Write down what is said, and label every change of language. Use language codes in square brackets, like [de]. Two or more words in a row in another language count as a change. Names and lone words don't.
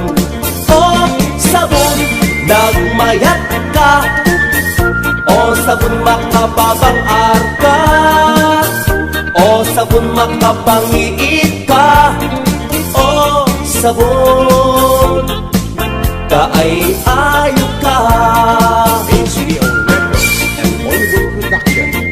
[ilo] O sabon, nagmayat ka, o sabon makababang arka, o sabon makapangiit ka, o sabon kaay ayo ka. [en] HBO Records and Oliver Production.